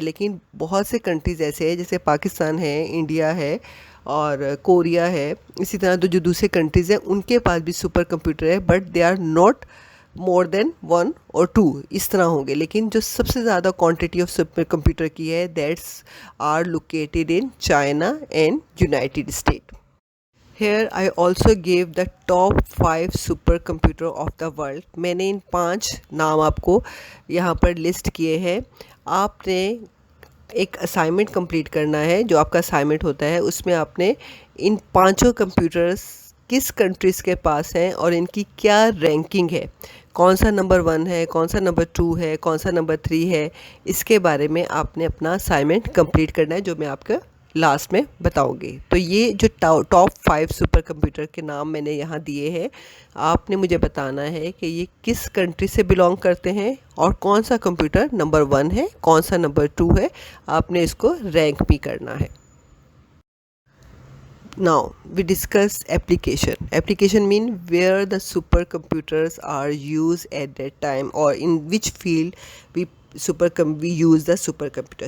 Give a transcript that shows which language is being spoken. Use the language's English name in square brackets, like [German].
[Hindi] लेकिन बहुत से कंट्रीज़ ऐसे हैं जैसे पाकिस्तान है, इंडिया है और कोरिया है, इसी तरह जो दूसरे कंट्रीज़ हैं उनके पास भी सुपर कंप्यूटर है, [English] but they are not more than [Hindi] 1 और 2 इस तरह होंगे। लेकिन जो सबसे ज़्यादा [English] Quantity of super computer की है that's are located in China and united state. Here I also gave the top 5 super computer of the world. [Hindi] मैंने इन 5 नाम आपको यहाँ पर लिस्ट किए हैं। आपने एक असाइनमेंट कंप्लीट करना है, जो आपका असाइनमेंट होता है उसमें आपने इन पांचों कंप्यूटर्स किस कंट्रीज़ के पास हैं और इनकी क्या रैंकिंग है, कौन सा नंबर 1 है, कौन सा नंबर 2 है, कौन सा नंबर 3 है, इसके बारे में आपने अपना असाइनमेंट कंप्लीट करना है, जो मैं आपका लास्ट में बताऊंगी। तो ये जो टॉप 5 सुपर कंप्यूटर के नाम मैंने यहाँ दिए हैं, आपने मुझे बताना है कि ये किस कंट्री से बिलोंग करते हैं और कौन सा कंप्यूटर नंबर 1 है, कौन सा नंबर 2 है। आपने इसको रैंक भी करना है। [English] Now we discuss application. Application mean where the supercomputers are used at that time or in which field we use the supercomputer.